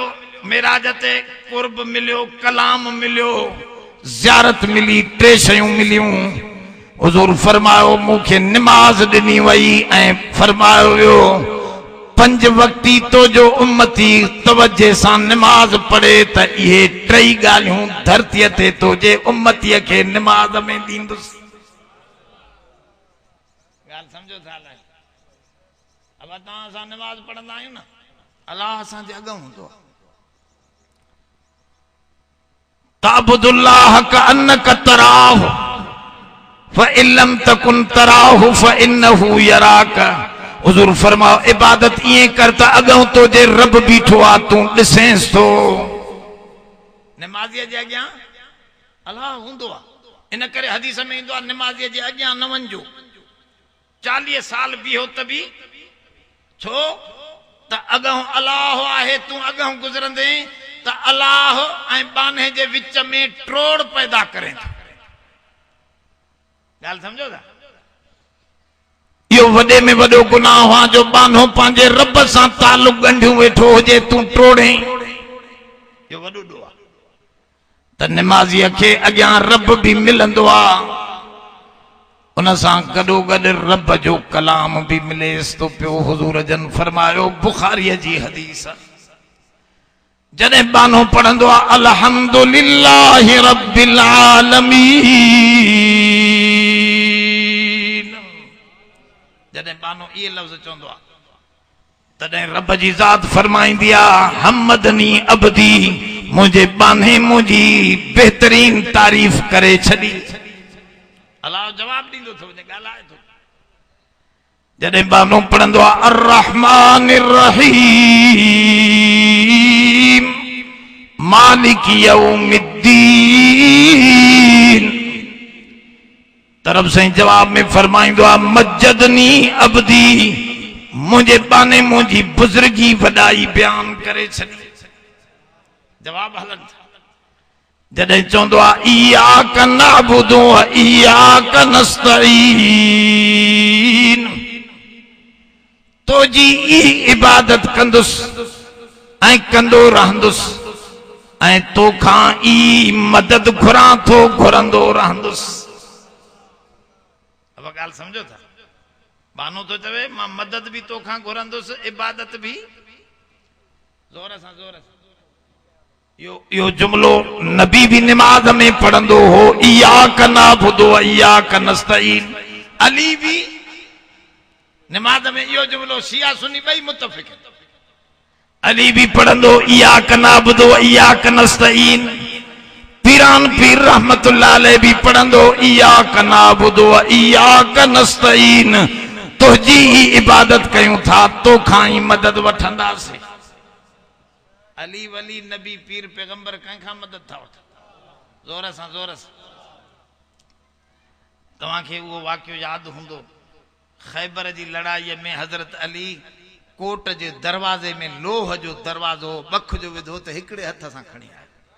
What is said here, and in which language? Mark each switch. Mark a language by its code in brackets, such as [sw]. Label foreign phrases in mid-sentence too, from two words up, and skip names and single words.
[sd] मेराज ते कुर्ब मिलियो कलाम मिलियो ज़ियारत मिली टे शयूं मिलियूं हुज़ूर फरमायो मूंखे निमाज़ ॾिनी वई ऐं फरमायो वियो 5 वक्ती तो जो उम्मती तवज्जे सां निमाज़ पढ़े त इहे टई ॻाल्हियूं धरतीअ ते तो जे उम्मतीअ खे निमाज़ में ॾींदुसि ॻाल्हि सम्झो था लाइ अब तव्हां असां निमाज़ पढ़ंदा आहियूं न अलाह असांजे अॻु हूंदो [ar] تعبد الله كأنك تراه فإن لم تكن تراه فإنه يراك [sd] हुज़ूर फरमाओ इबादत इएं कर त अॻु तो जे रब बीठो आ तूं ॾिसेंसि थो निमाज़ीअ जे अॻियां अलाह हूंदो आहे इन करे हदीस में ईंदो आहे निमाज़ीअ जे अॻियां न वञिजो 40 साल बीहो त बि छो त अॻु अलाह आहे तूं अॻु गुज़रंदे त अल्लाह ऐं बाने जे विच में ट्रोड़ पैदा करें था। गाल समझो था? यो वडे में वडो गुनाह हुआ जो बानो पांजे रब सां ताल्लुक गंढियूं वेठो हुजे, तू ट्रोड़े। यो वडो दुआ त नमाज़ीअ खे अॻियां रब भी मिलंदो आ, उन सां गॾो गॾु रब जो कलाम भी मिलेस तो पियो। हुजूर जन फरमायो, बुखारी जी हदीस, जॾहिं बानो पढ़ंदो आ [ar] الحمد لله رب العالمين, [sd] जॾहिं बानो ये लफ्ज़ चवंदो आ तॾहिं रब जी ज़ात फरमाईंदी आ, [ar] حمدني عبدي, [sd] मुझे बाने मुझी बेहतरीन तारीफ करे छॾी। अल्लाह जवाब ॾींदो थो वञे, ॻाल्हाए थो। जॾहिं बानो पढ़ंदो आ [ar] الرحمن الرحيم مالك يوم الدين, [sd] तरफ से जवाब में फरमाइंदो आ [ar] مجدني عبدي, [sd] मुझे बाने मुझी बुजुर्गी वॾाई बयान करे छॾी। जवाब हलन। जॾहिं चवंदो आ [ar] إياك نعبد و إياك نستعين, [sd] तो जी इबादत कंदुसि ऐं कंदो रहंदुसि ऐं तोखां ई मदद घुरां थो, घुरंदो रहंदुसि। अब ॻाल्हि समझो था? बानो तो चवे मां मदद भी तोखां घुरंदुसि, इबादत भी। ज़ोर सां ज़ोर सां यो जुमलो नबी भी नमाज में पढ़ंदो हो, [ar] إياك نعبد و إياك نستعين. [sd] अली भी नमाज में यो जुमलो, शिया सुन्नी ॿई मुत्तफ़िक़। अली भी पढ़ंदो [ar] إياك نعبد و إياك نستعين. [sd] पीरान पीर [ar] رحمة الله عليه [sd] भी पढ़ंदो [ar] إياك نعبد و إياك نستعين, [sd] तुंहिंजी ही इबादत कयूं था, तोखां ही मदद वठंदासीं। अली वली नबी पीर पैगंबर कंहिंखां मदद था वठनि? ज़ोर सां ज़ोर सां। तव्हांखे उहो वाक़ियो यादि हूंदो, ख़ैबर जी लड़ाईअ में हज़रत अली कोट जे दरवाज़े में लोह जो दरवाज़ो बख जो विधो त हिकिड़े हथ सां खणी आयो।